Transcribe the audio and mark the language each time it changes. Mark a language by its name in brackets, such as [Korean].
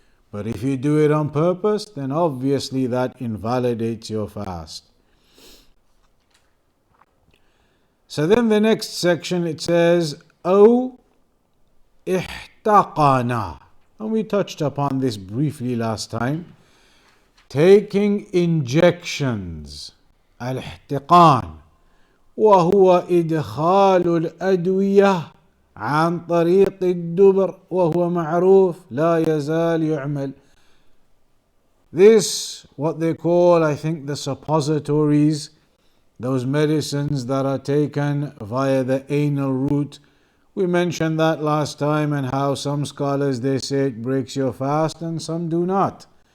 [English] But if you do it on purpose, then obviously that invalidates your fast. So then the next section it says, [Arabic] أو احتقنا. [English] And we touched upon this briefly last time. Taking injections. [Arabic] الاحتقان وهو إدخال الأدوية عن طريق الدبر وهو معروف لا يزال يعمل. [English] This, what they call, I think, the suppositories, those medicines that are taken via the anal route. We mentioned that last time, and how some scholars, they say it breaks your fast and some do not.